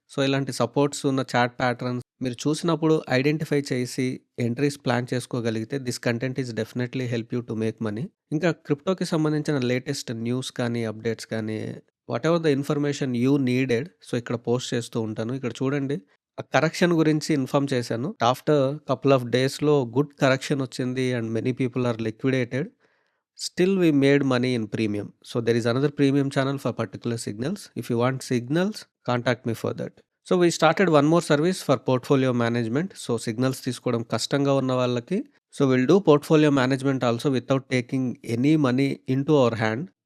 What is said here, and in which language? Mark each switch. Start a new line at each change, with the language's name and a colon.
Telugu: So, ఇలాంటి supports ఉన్న chat patterns మీరు చూసినప్పుడు ఐడెంటిఫై చేసి ఎంట్రీస్ ప్లాన్ చేసుకోగలిగితే
English: This content is definitely help you to make money.
Telugu: ఇంకా క్రిప్టోకి సంబంధించిన లేటెస్ట్ న్యూస్ కానీ, అప్డేట్స్ కానీ,
English: whatever the information you needed,
Telugu: so, ఇక్కడ పోస్ట్ చేస్తూ ఉంటాను. ఇక్కడ చూడండి. ఆ కరెక్షన్ గురించి ఇన్ఫార్మ్ చేశాను.
English: after couple of
Telugu: డేస్‌లో గుడ్ కరెక్షన్ వచ్చింది
English: And many people are liquidated. Still we made money in premium. So there is another premium channel for particular signals. If you want signals, contact me for that. So we started one more service for portfolio management.
Telugu: So signals తీసుకోవడం కష్టంగా ఉన్న వాళ్ళకి.
English: So we'll do portfolio management also without taking any money into our hand.